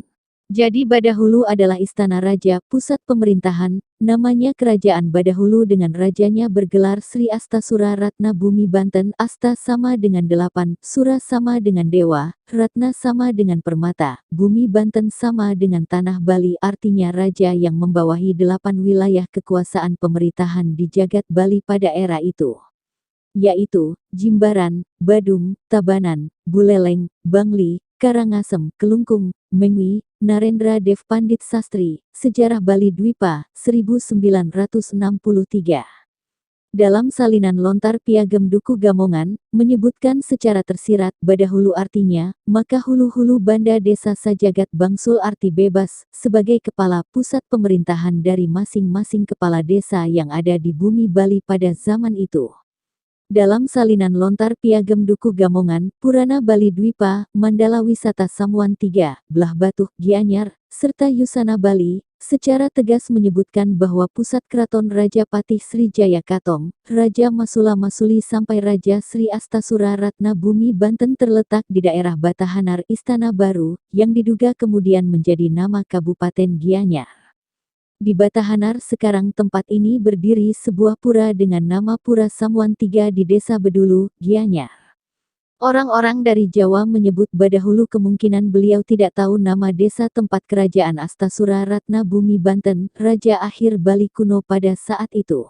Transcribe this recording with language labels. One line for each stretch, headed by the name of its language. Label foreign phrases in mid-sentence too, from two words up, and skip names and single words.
Indonesian: Jadi Badahulu adalah istana raja, pusat pemerintahan, namanya kerajaan Badahulu dengan rajanya bergelar Sri Astasura Ratna Bumi Banten. Asta sama dengan 8, Sura sama dengan dewa, Ratna sama dengan permata, Bumi Banten sama dengan tanah Bali artinya raja yang membawahi 8 wilayah kekuasaan pemerintahan di jagat Bali pada era itu. Yaitu, Jimbaran, Badung, Tabanan, Buleleng, Bangli, Karangasem, Kelungkung, Mengwi, Narendra Dev Pandit Sastri, Sejarah Bali Dwipa, 1963. Dalam salinan lontar Piagam Dukuh Gamongan, menyebutkan secara tersirat Badahulu artinya,
Balinese: maka hulu-hulu banda desa sajagat bangsul
Indonesian: arti bebas, sebagai kepala pusat pemerintahan dari masing-masing kepala desa yang ada di bumi Bali pada zaman itu. Dalam salinan lontar Piagam Dukuh Gamongan, Purana Bali Dwipa, Mandala Wisata Samuan 3, Belah Batuh, Gianyar, serta Yusana Bali, secara tegas menyebutkan bahwa pusat keraton Raja Patih Sri Jaya Katong, Raja Masula Masuli sampai Raja Sri Astasura Ratna Bumi Banten terletak di daerah Batahanar Istana Baru, yang diduga kemudian menjadi nama Kabupaten Gianyar. Di Batahanar sekarang tempat ini berdiri sebuah pura dengan nama Pura Samuan III di Desa Bedulu, Gianyar. Orang-orang dari Jawa menyebut Badahulu kemungkinan beliau tidak tahu nama desa tempat kerajaan Astasura Ratna Bumi Banten, Raja akhir Bali kuno pada saat itu.